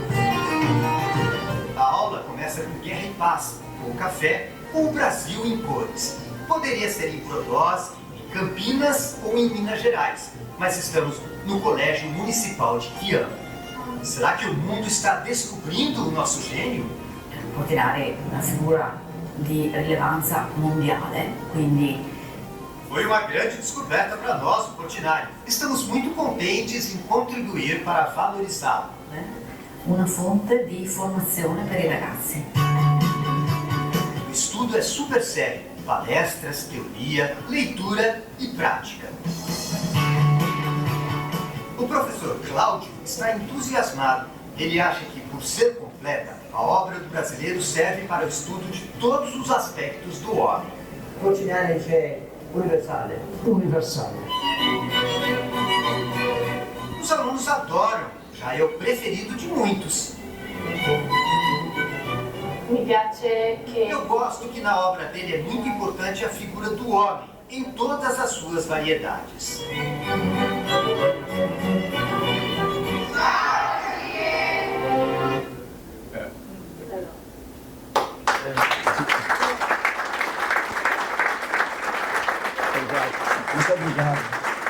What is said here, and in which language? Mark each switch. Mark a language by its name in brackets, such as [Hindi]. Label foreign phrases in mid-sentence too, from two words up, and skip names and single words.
[Portuguese] A aula começa com Guerra e Paz, com café ou o Brasil em cores. Poderia ser em Brodowski, em Campinas ou em Minas Gerais, mas estamos no Colégio Municipal de Chiano. Será que o mundo está descobrindo o nosso gênio? [Italian] Portinari è una figura di rilevanza mondiale, quindi [Portuguese] foi uma grande descoberta para nós, o Portinari. Estamos muito contentes em contribuir para valorizá-lo. [Italian] Una fonte di formazione per i ragazzi. [Portuguese] O estudo é super sério. Palestras, teoria, leitura e prática. O professor Cláudio está entusiasmado. Ele acha que, por ser completa, a obra do brasileiro serve para o estudo de todos os aspectos do homem. [Italian] Portinari è universale. Universale. [Portuguese] Os alunos adoram, já é o preferido de muitos. [Italian] Mi piace che... [Portuguese] Eu gosto que na obra dele é muito importante a figura do homem, em todas as suas variedades. Muito obrigado.